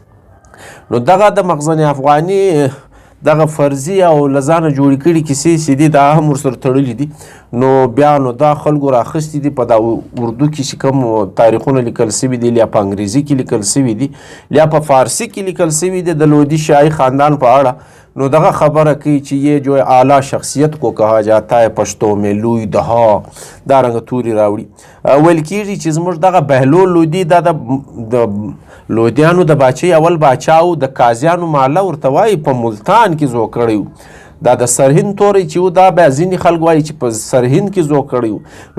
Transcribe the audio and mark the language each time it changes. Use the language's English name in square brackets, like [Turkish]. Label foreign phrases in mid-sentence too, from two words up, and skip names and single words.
[Pashto] نو دغه د مخزن افغاني دغه فرضي او له ځانه جوړې کړي کیسې چې دي دا هم ورسره تړلي دي. نو بیا نو دا خلکو راخیستي دي په دا اردو کې چې کوم تاریخونه لیکل سوي دي، یا په انګریزي کې لیکل سوي دي، یا په فارسي کې لیکل سوي دي د لودي شاهي خاندان په اړه. نو دغه خبره کوي چې [Urdu] یہ جو اعلیٰ شخصیت کو کہا جاتا ہے پشتو میں [Pashto] لوی دہا، دا رنګ توري راوړي. ویل کېږي چې زموږ دغه بهلول لودي دا د لودیانو د باچۍ اول باچا و. د قاضیانو محله ورته وایي په ملتان کې زو کړی و. دا د سرهند توری چې و دا بیا ځینې خلک وایي چې په سرهند کې زو کړی و.